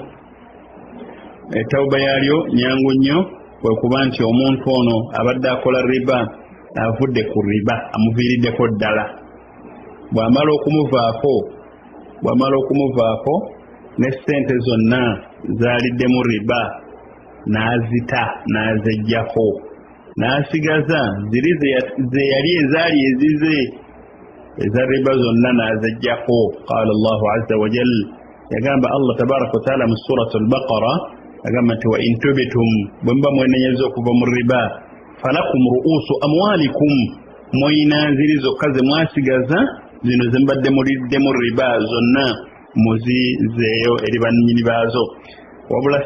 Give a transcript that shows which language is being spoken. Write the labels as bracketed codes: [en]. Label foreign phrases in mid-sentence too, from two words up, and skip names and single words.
[lg] Tawuba yaalyo nyangu nnyo bwe kuba nti omuntu ono abadde akola riba avudde ku riba amuviiriddeko ddala bw'amala okumuvaako ne ssente zonna zaaliddemu riba n'azita n'azeggyako n'asigaza ziri ze yali ezaali ezize eza riba zonna n'azeggyako. [ar] قال الله عز وجل, [lg] yagamba Allah [ar] تبارك وتعالى [lg] mu suratu al-Baqara yagamba nti [ar] وإن تبتم [lg] bwe muba mwenenyeza okuva mu riba falakum [ar] رؤوس أموالكم [lg] moyina ziri zokka ze mwasigaza zino ze mbadde muliddemu riba zonna muzizeeyo eri bannyini baazo wabula